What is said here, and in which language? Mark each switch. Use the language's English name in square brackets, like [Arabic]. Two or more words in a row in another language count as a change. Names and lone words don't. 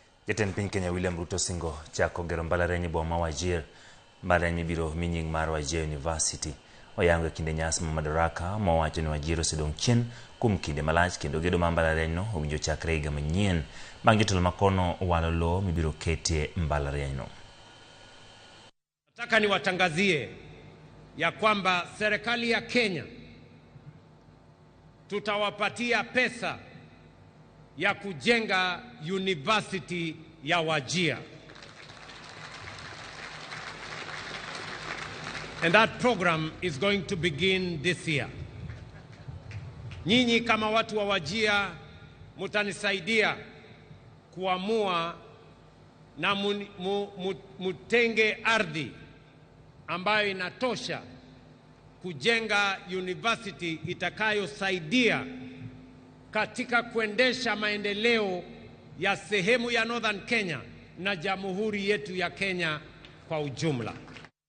[Luo (Kenya and Tanzania)] Jatend piny Kenya William Ruto singo chako gero mbalariany boma Wajir, mbalariany biro minying mar Wajir University. Oyango kinde nyasi ma madaraka mowacho ni Wajir osedong' chien kuom kinde malach kendo gedo ma mbalariany no owinjo chakre higa manyien bang' jotelo makono owalo lowo mibiro ketie mbalariany no. [Swahili] Nataka niwatangazie ya kwamba serikali ya Kenya tutawapatia pesa ya kujenga university ya Wajir. [English] And that program is going to begin this year. [Swahili] Nyinyi kama watu wa Wajir mutanisaidia kuamua na mutenge ardhi ambayo inatosha kujenga university itakayosaidia katika kuendesha maendeleo ya sehemu ya Northern Kenya na jamhuri yetu ya Kenya kwa ujumla.